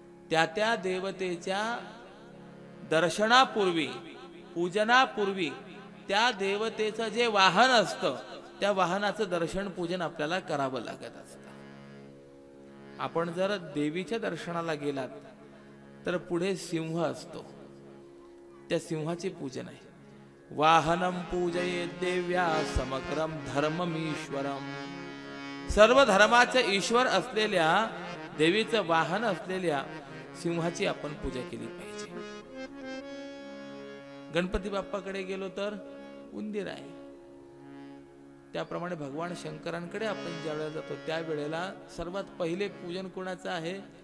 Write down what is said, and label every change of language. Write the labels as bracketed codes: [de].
[mr] त्या त्या देवतेच्या दर्शनापूर्वी, पूजनापूर्वी त्या देवतेचं जे वाहन असतं त्या वाहनाचं दर्शन पूजन आपल्याला करावं लागत असतं. आपण जर देवीच्या दर्शनाला गेलात तर पुढे सिंह असतो, त्या सिंहाचे पूजन आहे. [sa] वाहनम पूजये देव्या समग्रम धर्ममीश्वरम. [mr] सर्व धर्माचे ईश्वर असलेल्या देवीचं वाहन असलेल्या सिंहाची आपण पूजा केली पाहिजे. गणपती बाप्पाकडे गेलो तर उंदीर आहे. त्याप्रमाणे भगवान शंकरांकडे आपण ज्या वेळेला जातो त्यावेळेला सर्वात पहिले पूजन कोणाचं आहे?